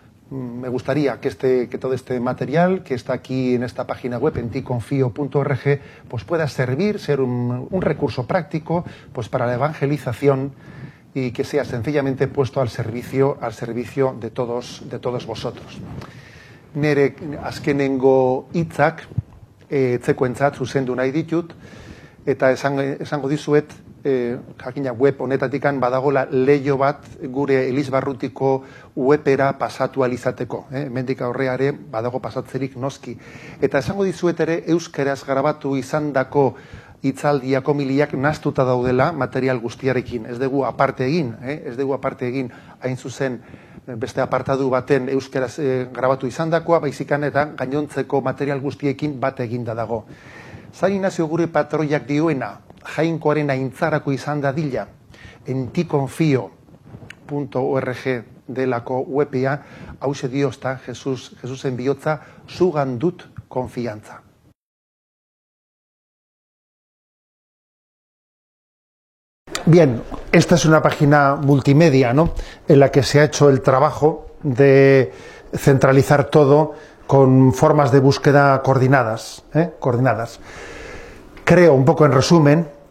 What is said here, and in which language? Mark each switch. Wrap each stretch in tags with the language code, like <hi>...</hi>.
<es>Me gustaría que todo este material que está aquí en esta página web, en ticonfio.org, pues pueda servir, ser un recurso práctico pues para la evangelización y que sea sencillamente puesto al servicio de todos vosotros.</es> <eu>Nere azkenengo hitzak etzekoentzat zuzendu nahi ditut, eta esango dizuet, jakina web honetatikan badagola leio bat gure Elizbarrutiko webera pasatu alizateko. Hemendik aurrera ere badago pasatzerik noski. Eta esango dizuet ere euskaraz grabatu izandako hitzaldiak homiliak nahastuta daudela material guztiarekin. Ez dugu aparte egin hain zuzen beste apartatu baten euskaraz grabatu izandakoa, baizik eta gainontzeko material guztiekin bat eginda dago. San Ignacio gure patroiak dioena, jainkoaren aintzarako izan dadila, enticonfio.org delako webea, hause dio ezta, Jesusen bihotza, zugan dut konfiantza.</eu> <es>Bien, esta es una página multimedia, ¿no?, en la que se ha hecho el trabajo de centralizar todo con formas de búsqueda coordinadas. Creo, un poco en resumen,</es>